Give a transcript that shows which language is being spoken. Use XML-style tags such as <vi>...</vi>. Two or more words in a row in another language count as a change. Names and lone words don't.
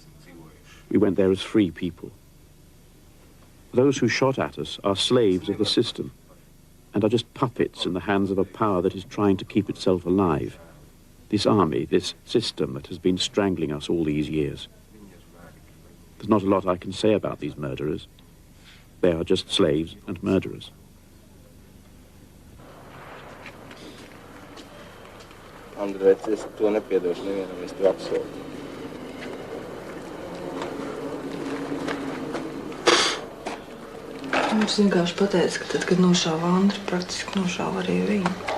<en>We went there as free people. Those who shot at us are slaves of the system and are just puppets in the hands of a power that is trying to keep itself alive. This army, this system that has been strangling us all these years. There's not a lot I can say about these murderers. They are just slaves and murderers.</en> <lv>Andrēts, es to nepiedošu nevienam, es to apsolu. Viņš vienkārši pateica, ka tad, kad nošāva Andri, praktiski nošāva arī viņu.</lv>